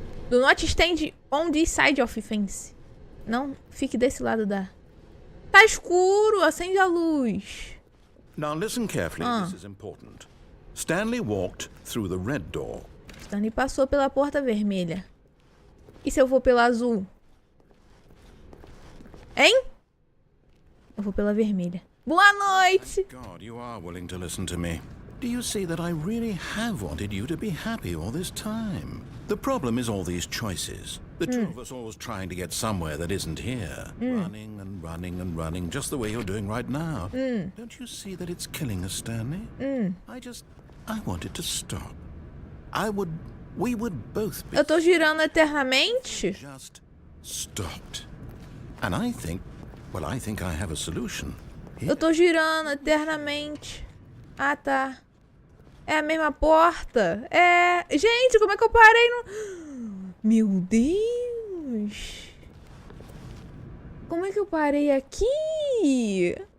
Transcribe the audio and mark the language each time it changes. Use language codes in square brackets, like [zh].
[en] Do not stand on this side of fence. [pt] Não fique desse lado da... Tá escuro, acende a luz. [en] Now listen carefully, this is important. Stanley walked through the red door. [pt] Stanley passou pela porta vermelha. E se eu vou pela azul? Hein? Eu vou pela vermelha. Boa noite! [en] God, you are willing to listen to me. Do you see that I really have wanted you to be happy all this time? The problem is all these choices. The two of us always trying to get somewhere that isn't here. Running and running and running, just the way you're doing right now. Don't you see that it's killing us, Stanley? I want it to stop. We would both be... [pt] Eu tô girando eternamente? [en] Just stopped. And I think I have a solution. [pt] Eu tô girando eternamente. Ah, tá. É a mesma porta? É... Gente, como é que eu parei no... Meu Deus. Como é que eu parei aqui?